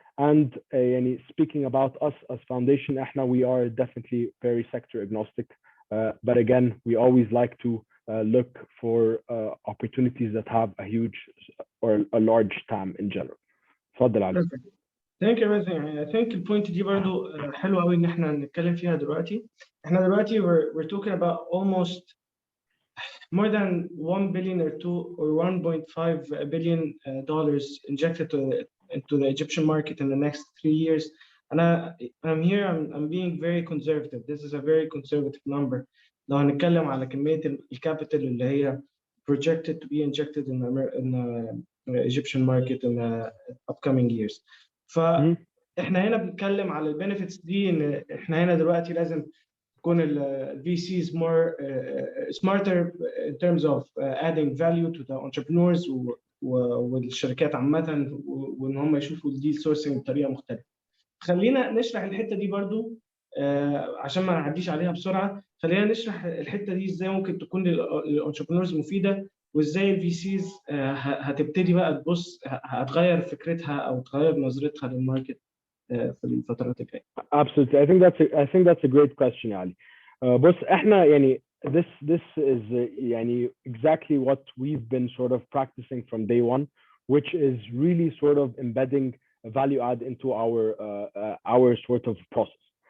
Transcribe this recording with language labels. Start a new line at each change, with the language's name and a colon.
English: And speaking about us as foundation, we are definitely very sector agnostic. But again, we always like to look for opportunities that have a huge or a large TAM in general.
Arabic: تفضل علي.
English: Thank you مازن.
Arabic: يعني
English: I think
Arabic: البوينت دي برضو حلوه قوي ان احنا نتكلم فيها دلوقتي. احنا دلوقتي
English: we're talking about almost more than 1 billion or 2 or 1.5 billion dollars injected into the Egyptian market in the next 3 years. And I'm being very conservative. This is a very conservative number.
Arabic: لو هنتكلم على كمية الكابيتال اللي هي
English: projected to be injected in the Egyptian market in the upcoming years.
Arabic: فاحنا هنا بنتكلم على البنفيتس دي، ان احنا هنا دلوقتي لازم تكون ال VCs
English: more smarter in terms of adding value to the entrepreneurs
Arabic: والشركات عامة، وإن هم يشوفوا الديل سورسنج بطريقة مختلفة. خلينا نشرح الحتة دي برضو عشان ما نعديش عليها بسرعة. خلينا نشرح الحتة دي ازاي ممكن تكون للانتربرنورز مفيدة، وازاي الفي سيز هتبتدي بقى تبص، هتغير فكرتها او تغير نظرتها للماركت في الفترات الجاية.
English: Absolutely. I think that's a great question
Arabic: يا علي. بص احنا يعني
English: this is
Arabic: يعني
English: exactly what we've been sort of practicing from day one, which is really sort of embedding a value add into our sort of process.